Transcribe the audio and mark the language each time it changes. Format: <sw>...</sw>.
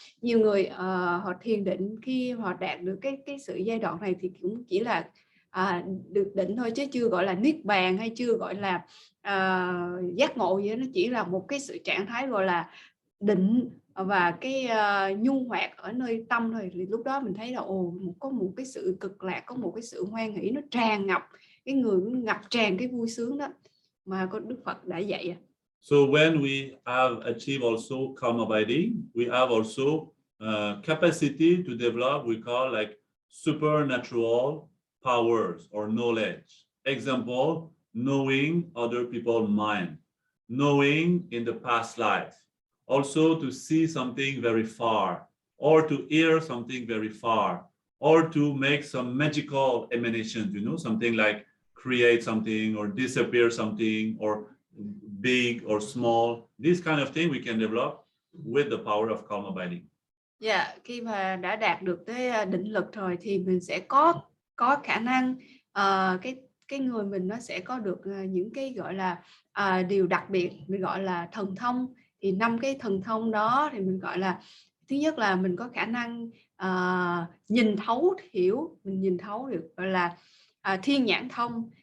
<vi>Nhiều người họ thiền định, khi họ đạt được cái sự giai đoạn này thì cũng chỉ là được định thôi, chứ chưa gọi là niết bàn hay chưa gọi là giác ngộ gì đó. Nó chỉ là một cái sự trạng thái gọi là định và cái nhu hoạt ở nơi tâm thôi. Thì lúc đó mình thấy là có một cái sự cực lạc, có một cái sự hoan hỷ nó tràn ngập, cái người nó ngập tràn cái vui sướng đó mà có Đức Phật đã dạy.</vi> <en>So when we have achieved also calm abiding, we have also capacity to develop, we call like supernatural powers or knowledge. Example, knowing other people's mind, knowing in the past life, also to see something very far, or to hear something very far, or to make some magical emanations, you know, something like create something or disappear something or big or small. This kind of thing we can develop with the power of calm abiding.</en> <vi>Dạ, khi mà đã đạt được cái định lực rồi thì mình sẽ có khả năng cái người mình nó sẽ có được những cái gọi là điều đặc biệt, mình gọi là thần thông. Thì 5 cái thần thông đó thì mình gọi là, thứ nhất là mình có khả năng nhìn thấu hiểu, mình nhìn thấu được, gọi là thiên nhãn thông.</vi>